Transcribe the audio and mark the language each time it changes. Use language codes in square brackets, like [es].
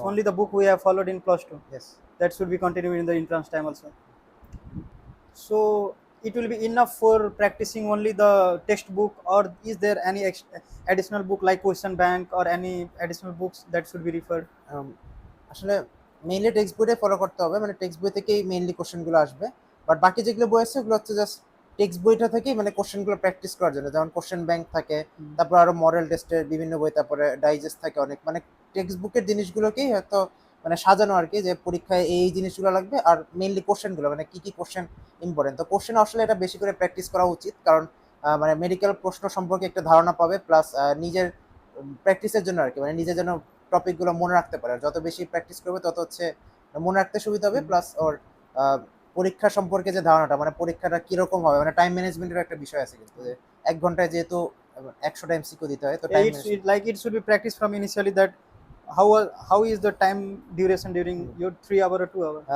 [en] No. only the book we have followed in plus 2, Yes. that should be continued in the entrance time also. So it will be enough for practicing only the textbook, or is there any additional book like question bank or any additional books that should be referred? [bn] আসলে mainly text বইটা follow করতে হবে, মানে text বই থেকেই mainly কোশ্চেনগুলো আসবে। But বাকি যেগুলো বই আছে ওগুলো হচ্ছে জাস্ট টেক্সট বইটা থেকেই মানে কোশ্চেনগুলো প্র্যাকটিস করার জন্য। যেমন কোশ্চেন ব্যাংক থাকে, তারপর আরো মডেল টেস্টের বিভিন্ন বই, তারপরে ডাইজেস্ট থাকে অনেক। মানে টেক্সট বুকের জিনিসগুলোকেই হয়তো মানে সাজানো আর কি, যে পরীক্ষায় এই জিনিসগুলো লাগবে আর মেইনলি কোশ্চেনগুলো মানে কি কি কোশ্চেন ইম্পর্টেন্ট। তো কোশ্চেন আসলে এটা বেশি করে প্র্যাকটিস করা উচিত, কারণ মানে মেডিকেল প্রশ্ন সম্পর্কে একটা ধারণা পাবে, প্লাস নিজের প্র্যাকটিসের জন্য আর কি, মানে নিজে যেন টপিকগুলো মনে রাখতে পারে। আর যত বেশি প্র্যাকটিস করবে তত হচ্ছে মনে রাখতে সুবিধা হবে, প্লাস ওর আহ, পরীক্ষা সম্পর্কে যে ধারণাটা, মানে পরীক্ষাটা কিরকম হবে, মানে টাইম ম্যানেজমেন্টের একটা বিষয় আছে কিন্তু, যে 1 ঘন্টায় যেহেতু 100টা এমসিকিউ দিতে হয়, তো time [en] Like it should be practiced from initially, that how is the time duration during your 3 hour or 2 hour?